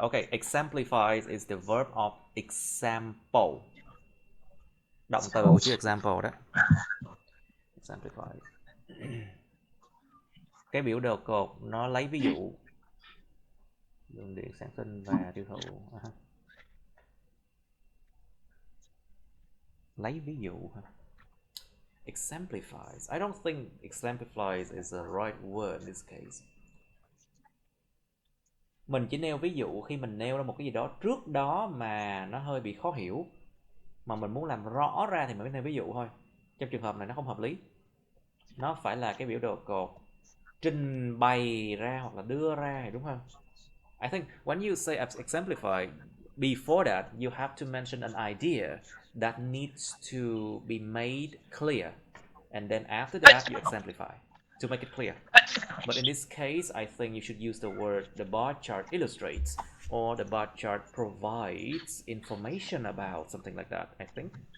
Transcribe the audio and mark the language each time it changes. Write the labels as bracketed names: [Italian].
[English] Okay, exemplifies is the verb of example. [Vietnamese] Động từ của chữ example đó. Exemplify. Cái biểu đồ cột nó lấy ví dụ. Lượng điện sản sinh và tiêu thụ. Lấy ví dụ hả? Exemplifies. [English] I don't think exemplifies is the right word in this case. [Vietnamese] Mình chỉ nêu ví dụ khi mình nêu ra một cái gì đó trước đó mà nó hơi bị khó hiểu, mà mình muốn làm rõ ra thì mình mới nêu ví dụ thôi. Trong trường hợp này nó không hợp lý. Nó phải là cái biểu đồ cột trình bày ra hoặc là đưa ra, đúng không? [English] I think when you say exemplify, before that you have to mention an idea that needs to be made clear, and then after that you exemplify to make it clear. But in this case, I think you should use the word the bar chart illustrates, or the bar chart provides information about something like that, I think.